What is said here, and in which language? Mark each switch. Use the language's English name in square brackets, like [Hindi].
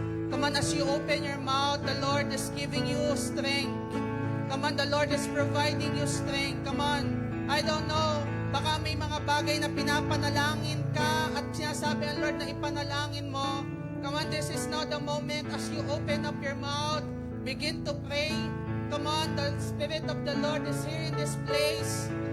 [English] Come on, as you open your mouth, the Lord is giving you strength. Come on, the Lord is providing you strength. Come on. I don't know, [Filipino] baka may mga bagay na pinapanalangin ka at sinasabi ang Lord na ipanalangin mo. [English] Come on, this is not the moment. As you open up your mouth, begin to pray. Come on, the Spirit of the Lord is here in this place.